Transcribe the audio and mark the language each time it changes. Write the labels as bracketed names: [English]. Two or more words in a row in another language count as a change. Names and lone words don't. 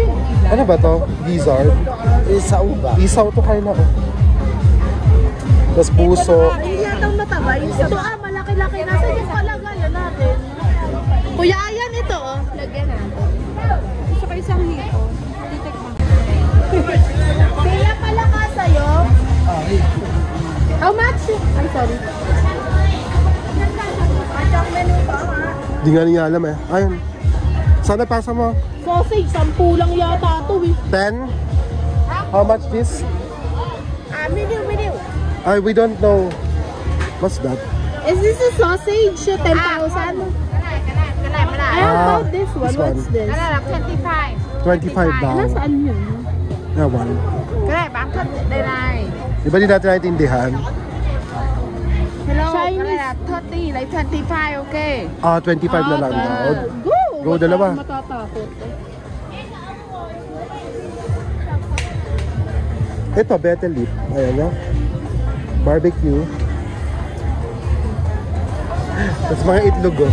[Filipino] ano ba to? Gizzard? Isaw ba? Isaw to, Kayla. Tapos puso. hindi yata mataba. Ito, malaki-laki. Nasa yung palagayan natin. Kuya, ayan ito, oh. Lagyan natin. Gusto ko isang hito. Kaya pala ka sa'yo. [English] How much? Ay, sorry. [Filipino] Di nga niya alam eh. Ayun. Sana pasa mo. Sausage, 10 lang yata ito eh. [English] 10? How much this? Menu. Ay, we don't know. What's that? Is this a sausage? 10,000? I about this one. What's this? [Filipino] 25 daw. Nasaan yun? [English] Yeah, one. [Vietnamese] Cái này bán thịt đây này. [Filipino] Di ba di natin naintindihan? [English] Hello, [Vietnamese] cái [English] Chinese. [Vietnamese] này là 30, lấy 25, [English] ok. [Filipino] 25 na lang daw. [English] Go! Go, [Filipino] dalawa. Matatakot. Ito, [English] betel leaf. [Filipino] Ayan, no? Barbecue. Tapos mga itlog, oh.